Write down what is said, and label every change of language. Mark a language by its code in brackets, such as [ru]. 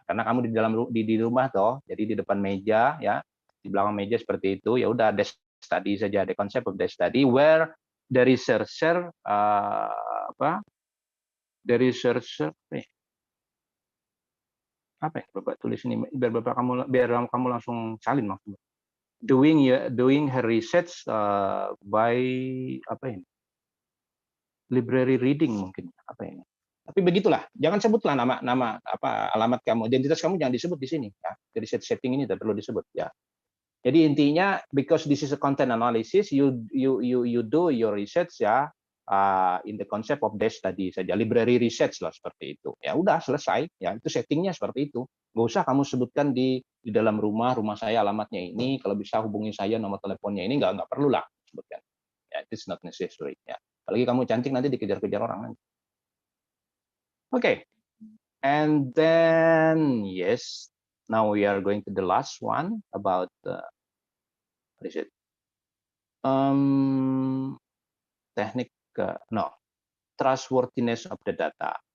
[id] Karena kamu di rumah toh, jadi di depan meja ya, di belakang meja seperti itu ya udah desk study saja, [en] the concept of desk study where the researcher [id] apa ya Bapak tulis ini biar kamu langsung salin maksudnya. [en] Doing her research by [id] apa ini? Library reading mungkin apa ini. Tapi begitulah, jangan sebutlah nama alamat kamu, identitas kamu jangan disebut di sini ya. Di research setting ini tidak perlu disebut ya. Jadi intinya [en] because this is a content analysis, you do your research ya in the concept of desk study saja, library research [id] lah seperti itu. Ya udah selesai ya, itu settingnya seperti itu. Nggak usah kamu sebutkan di dalam rumah saya alamatnya ini, kalau bisa hubungi saya nomor teleponnya ini, nggak perlu lah sebutkan. Ya, [en] it's not necessary [id] ya. Apalagi kamu cantik nanti dikejar-kejar orang. [en] Okay, and then yes, now we are going to the last one about what is it? Technique, trustworthiness of the data.